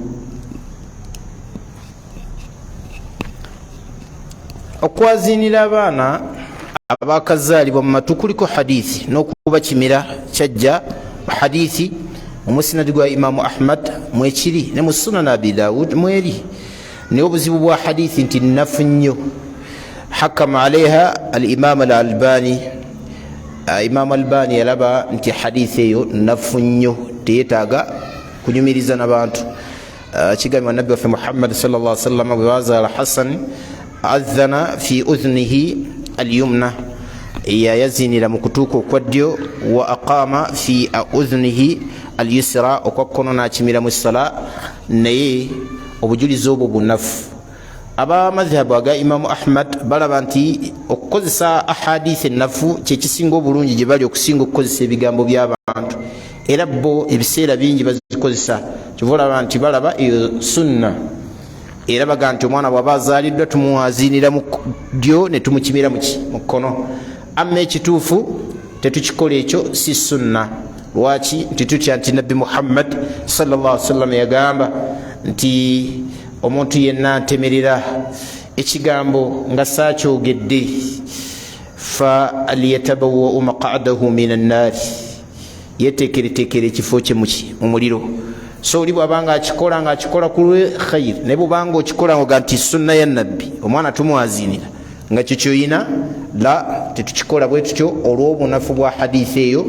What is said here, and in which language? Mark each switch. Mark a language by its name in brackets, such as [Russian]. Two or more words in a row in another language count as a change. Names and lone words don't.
[Ganda] Okwazinira abaana abakazaalibwa mu matu kuliko hadithi n'okubakimira kyajja hadithi mu musnad gwa Imaamu Ahmad mwekiri ne mu sunan Abi Daawud mweri, naye obuzibu bwa hadithi nti nnafu nnyo. [Arabic] حكم عليها الإمام الألباني. [Ganda] Imam Albani yalaba nti hadithi eyo nnafu nnyo, teyeetaaga kunyumiriza n'abantu. Kigambibwa nabbi waffe Muhammad [Arabic] صلى الله عليه وسلم [Ganda] bwe bazaala Hasan [Arabic] أذن في أذنه اليمنى, [Ganda] yazinira mu kutuuka okwaddyo, [Arabic] وأقام في أذنه اليسرى, [Ganda] okwakkono n'akimira mu ssala, naye obujulizi obwo bunafu. Abamadhhabu aga Imamu Ahmad balaba nti okukozesa ahadithi ennafu kyekisinga obulungi gye bali okusinga okukozesa ebigambo by'abantu, era bo ebiseera bingi bazikozesa. Kyova olaba nti balaba eyo sunna, era baga nti omwana bw'aba azaaliddwa tumuwazinira mu ddyo ne tumukimira mu kkono. Amma ekituufu tetukikola ekyo, si sunna. Lwaki? Nti tutya nti nabbi Muhammad [Arabic] صلى الله عليه وسلم [Ganda] yagamba nti omuntu yenna ntemerera ekigambo nga saakyogedde, [Arabic] فليتبوأ مقعده من النار, [Ganda] yeteekereteekere ekifo kye mu muliro. So oli bw'abanga akikola ku lwe khayir, naye bw'obanga okikola nga nti sunna ya nabbi omwana tumuwazinira nga kikyoyina la, tetukikola bwe tutyo olw'obunafu bwa hadithi eyo.